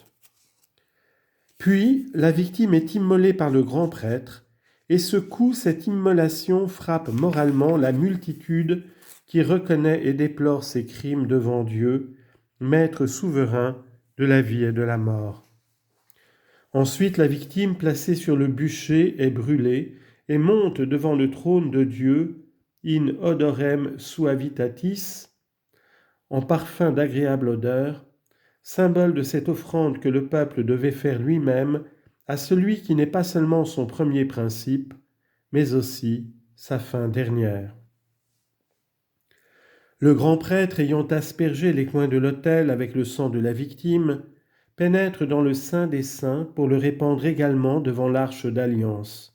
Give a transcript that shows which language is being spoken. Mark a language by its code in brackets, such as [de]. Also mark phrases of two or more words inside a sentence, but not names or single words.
[fr] Puis, la victime est immolée par le grand prêtre, et ce coup, cette immolation frappe moralement la multitude qui reconnaît et déplore ses crimes devant Dieu, maître souverain de la vie et de la mort. Ensuite, la victime placée sur le bûcher est brûlée et monte devant le trône de Dieu, [la] in odorem suavitatis, [fr] en parfum d'agréable odeur, symbole de cette offrande que le peuple devait faire lui-même à celui qui n'est pas seulement son premier principe, mais aussi sa fin dernière. Le grand prêtre, ayant aspergé les coins de l'autel avec le sang de la victime, pénètre dans le Saint des Saints pour le répandre également devant l'arche d'alliance.